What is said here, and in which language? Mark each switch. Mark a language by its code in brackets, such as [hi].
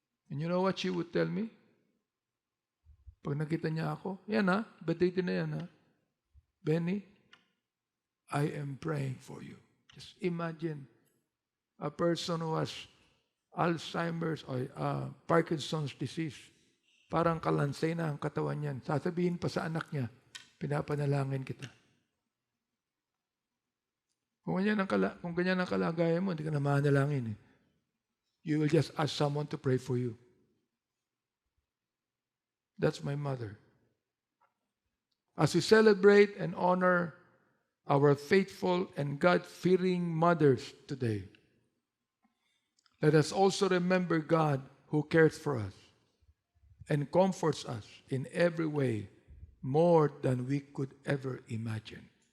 [en] And you know what she would tell me? [tl] Pag nakita niya ako, yan ha, batid na yan ha. [en] Benny, I am praying for you. Just imagine a person who has Alzheimer's or Parkinson's disease. [tl] Parang kalansay na ang katawan niyan. Sasabihin pa sa anak niya, pinapanalangin kita. Kung ganyan ang kalagayan mo, hindi ka na manalangin. [en] You will just ask someone to pray for you. That's my mother. As we celebrate and honor our faithful and God-fearing mothers today, let us also remember God who cares for us and comforts us in every way more than we could ever imagine.